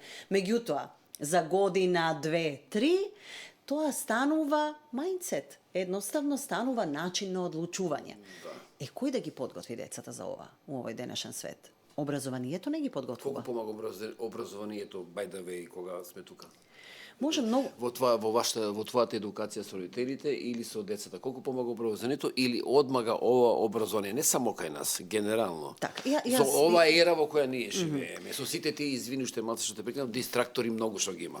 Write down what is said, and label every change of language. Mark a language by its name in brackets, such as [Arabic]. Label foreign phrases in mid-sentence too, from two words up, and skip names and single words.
[Macedonian] Меѓутоа, за година, 2, 3, тоа станува мајндсет. Едноставно станува начин на одлучување. Кој да ги подготви децата за ова у овој денешен свет? Образованието не ги подготвува. Колку помага образованието, [English] by the way, [Macedonian] кога сме тука? Може многу. Во твојата едукација со родителите или со децата, колку помага образованието или одмага ова образование, не само кај нас, генерално. Со ова ера во која ние живееме, со сите тие извини што малце што те прекинав, дистрактори многу што ги има.